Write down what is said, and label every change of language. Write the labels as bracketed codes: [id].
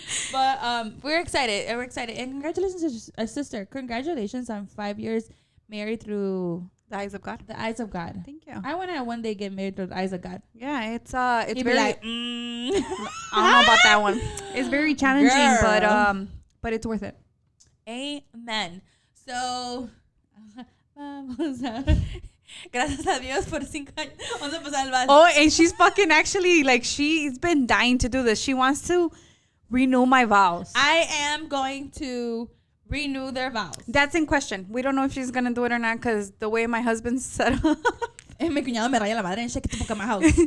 [en] But we're excited. We're excited. And congratulations, sister. Congratulations on 5 years married through The eyes of God. the eyes of God. Thank you. I want to one day get married through the eyes of God. Yeah, it's He'd very. be like, I don't know about that one. It's very challenging, but it's worth it. Amen. [es] So, vamos a gracias a Dios por 5 años. Vamos a pasar el vaso. [en] Oh, and she's fucking actually like she's been dying to do this. She wants to renew my vows. I am going to renew their vows. That's in question. We don't know if she's gonna do it or not because the way my husband's set up. [es] Mi cuñado me raya la madre [en] and shit, get the fuck out of my house.